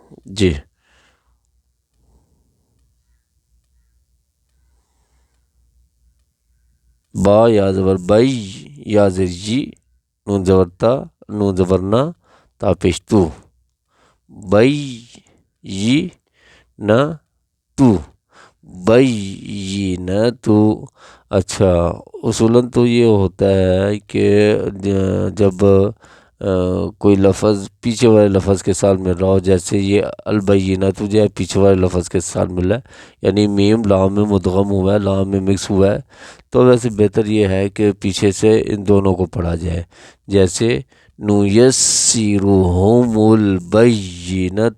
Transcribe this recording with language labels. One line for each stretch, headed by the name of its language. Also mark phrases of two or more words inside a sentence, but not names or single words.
Urdu: جی با یا زبر بئی، یا زر جی، نون زبر تا، نون زبر نا، تا پیش تو، بئی یی نہ تو، بئی نہ تو۔ اچھا، اصولاً تو یہ ہوتا ہے کہ جب کوئی لفظ پیچھے والے لفظ کے ساتھ مل رہا ہو، جیسے یہ البینۃ جو ہے پیچھے والے لفظ کے ساتھ مل رہا ہے، یعنی میم لام میں مدغم ہوا ہے، لام میں مکس ہوا ہے، تو ویسے بہتر یہ ہے کہ پیچھے سے ان دونوں کو پڑھا جائے، جیسے
Arabic: نُیَسِّرُهُمُ الْبَیِّنَةُ۔